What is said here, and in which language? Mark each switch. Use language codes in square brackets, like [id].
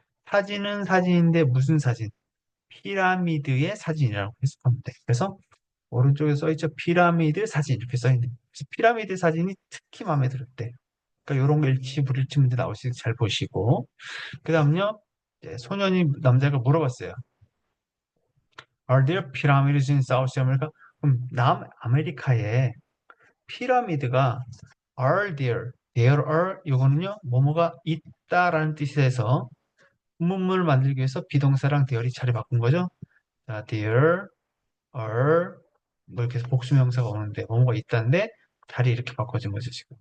[ko] 사진은 사진인데 무슨 사진? 피라미드의 사진이라고 해석하면 돼. 그래서 오른쪽에 써있죠. 피라미드 사진 이렇게 써있네. 그래서 피라미드 사진이 특히 마음에 들었대. 그러니까 이런 거 일치 불일치 문제 나오시니까 잘 보시고. 그 다음요. 소년이 남자가 물어봤어요. [en] Are there pyramids in South America? [ko] 그럼 남아메리카에 피라미드가 are there are 이거는요. 뭐뭐가 있다라는 뜻에서 문문을 만들기 위해서 비동사랑 there이 자리 바꾼 거죠. 자, there are 뭐 이렇게 해서 복수명사가 오는데 뭐뭐가 있다는데 자리 이렇게 바꿔진 거죠 지금.